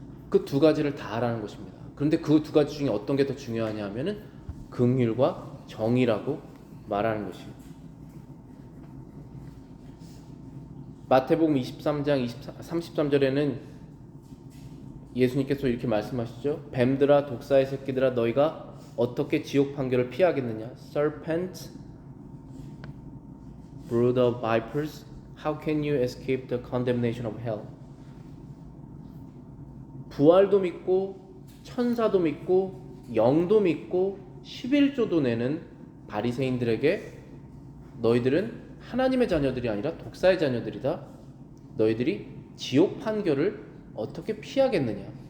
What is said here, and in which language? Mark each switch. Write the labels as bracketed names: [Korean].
[Korean] 그 두 가지를 다 하라는 것입니다. 그런데 그 두 가지 중에 어떤 게 더 중요하냐 하면은 긍휼과 정의라고 말하는 것입니다. 마태복음 23장 33절에는 예수님께서 이렇게 말씀하시죠. 뱀들아 독사의 새끼들아 너희가 어떻게 지옥 판결을 피하겠느냐. [English] Serpent brood of vipers, how can you escape the condemnation of hell? [Korean] 부활도 믿고 천사도 믿고 영도 믿고 11조도 내는 바리새인들에게 너희들은 하나님의 자녀들이 아니라 독사의 자녀들이다. 너희들이 지옥 판결을 어떻게 피하겠느냐?